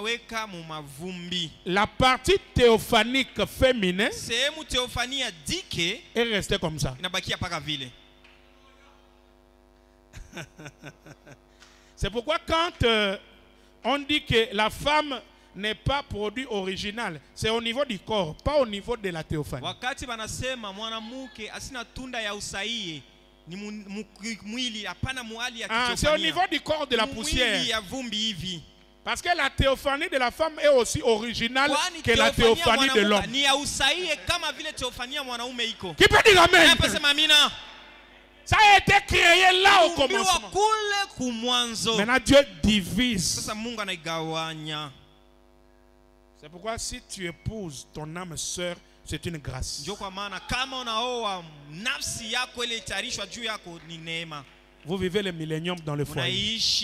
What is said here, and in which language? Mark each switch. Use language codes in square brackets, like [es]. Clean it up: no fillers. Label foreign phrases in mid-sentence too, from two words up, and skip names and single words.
[fr] La partie théophanique féminine est restée comme ça. C'est pourquoi quand On dit que la femme n'est pas produit original. C'est au niveau du corps, pas au niveau de la théophanie. [sw] Wakati banasema mwanamke asina tunda ya usahihi ni mwili hapana mwali ya kichofania. [fr] C'est au niveau du corps de la poussière. [sw] Mwili ya vumbi hivi. [fr] Parce que la théophanie de la femme est aussi originale que la théophanie de l'homme. [sw] Ni ya usahihi kama vile théophanie ya mwanaume iko. [fr] Qui peut dire amen? [sw] Amina. [fr] Ça a été créé là au commencement. Maintenant Dieu divise. C'est pourquoi si tu épouses ton âme sœur, c'est une grâce. Vous vivez le millénium dans le foyer.